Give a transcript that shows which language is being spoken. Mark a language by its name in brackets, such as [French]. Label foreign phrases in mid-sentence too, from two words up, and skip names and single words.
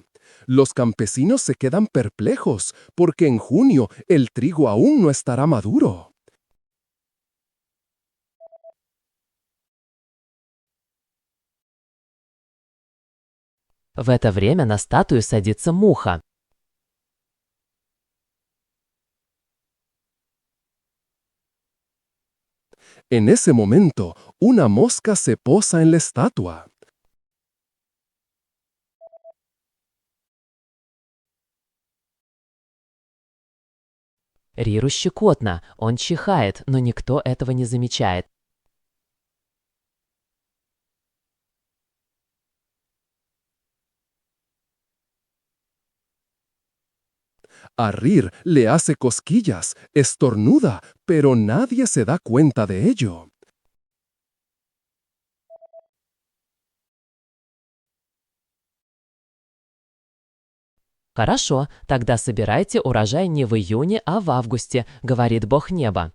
[Spanish] Los campesinos se quedan perplejos porque en junio el trigo aún no estará maduro. [Russian] В это время на статую садится муха. [Spanish] En ese momento, una mosca se posa en la estatua. [Russian] Риру щекотно, он чихает, но никто этого не замечает. [Spanish] A Rir le hace cosquillas, estornuda, pero nadie se da cuenta de ello. [Russian] «Хорошо, тогда собирайте урожай не в июне, а в августе», — говорит Бог неба.